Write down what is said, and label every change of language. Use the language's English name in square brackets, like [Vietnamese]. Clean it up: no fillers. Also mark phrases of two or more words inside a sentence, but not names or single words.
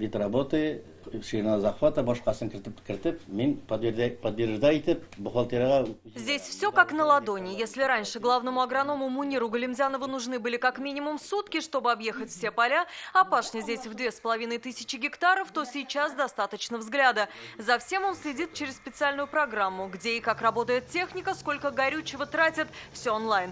[Russian] вид работы, ширина захвата, [Tatar] башкасын кертеп, мен [Russian] подтверждает бухгалтерия. Здесь все как на ладони. Если раньше главному агроному Муниру Галимзянову нужны были как минимум сутки, чтобы объехать все поля, а пашня здесь в 2500 гектаров, то сейчас достаточно взгляда. За всем он следит через специальную программу, где и как работает техника, сколько горючего тратят, все онлайн.